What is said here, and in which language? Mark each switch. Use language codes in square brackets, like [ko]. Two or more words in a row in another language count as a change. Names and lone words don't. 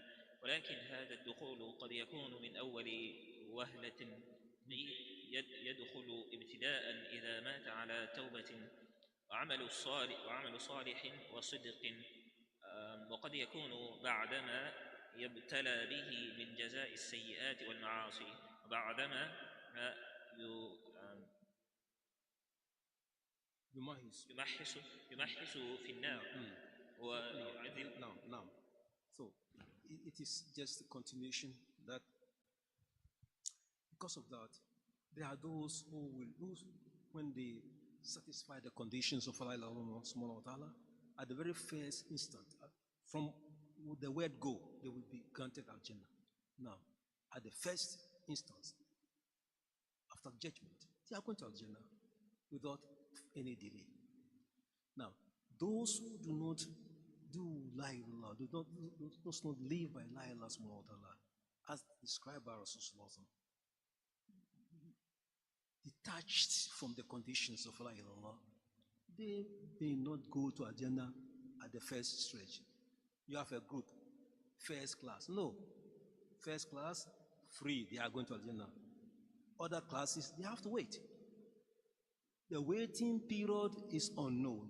[ar] ولكن هذا الدخول قد يكون من أول وهلة، يدخل ابتداء إذا مات على توبة وعمل صالح وصدق، وقد يكون بعدما يبتلى به من جزاء السيئات والمعاصي، وبعدما يمحس في النار ويعذب. [en] Now. So it is just a continuation that because of that, there are those who will lose when they satisfy the conditions of Allah [ar] سبحانه وتعالى [en] at the very first instant. From the word go, they will be granted Al-Jannah. Now, at the first instance, after judgment, they are going to Al-Jannah without any delay. Now, those who do not do [ar] لا إله إلا الله, [en] does not live by [ar] لا إله إلا الله, [en] as described by Rasulullah, detached from the conditions of [ar] لا إله إلا الله, [en] they may not go to Al-Jannah at the first stretch. You have a group, first class. No. First class, free, they are going to Al-Jannah. Other classes, they have to wait. The waiting period is unknown.